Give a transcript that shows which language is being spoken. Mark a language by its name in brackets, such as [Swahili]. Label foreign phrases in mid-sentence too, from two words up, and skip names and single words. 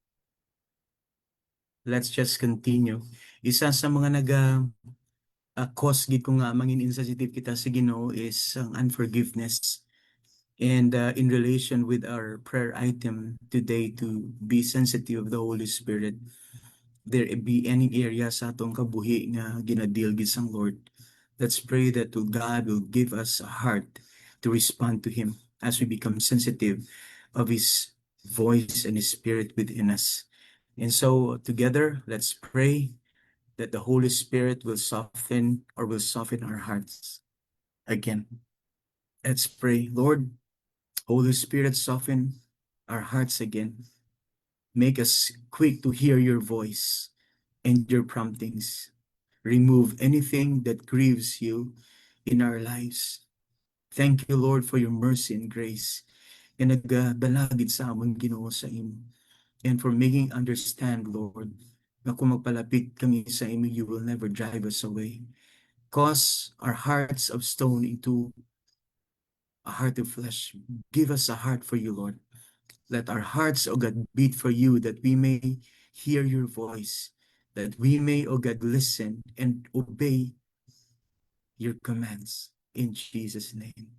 [English] Let's just continue. [Hiligaynon] Isa sa mga cause gid ko nga mangin insensitive kita sa Ginoo is ang unforgiveness. [English] And in relation with our prayer item today to be sensitive of the Holy Spirit, there be any area [Hiligaynon] sa atong kabuhi nga ginadil gid sang Lord. [English] Let's pray that God will give us a heart to respond to Him as we become sensitive of His voice and His Spirit within us. And so together, let's pray that the Holy Spirit will soften our hearts again. Let's pray. Lord, Holy Spirit, soften our hearts again. Make us quick to hear your voice and your promptings. Remove anything that grieves you in our lives. Thank you, Lord, for your mercy and grace. [Hiligaynon] And nagdalagid sa amon Ginoo sa imo. [English] And for making understand, Lord, [Hiligaynon] na kung magpalapit kami sa imo, [English] you will never drive us away. Cause our hearts of stone into a heart of flesh. Give us a heart for you, Lord. Let our hearts, O God, beat for you, that we may hear your voice, that we may, O God, listen and obey your commands in Jesus' name.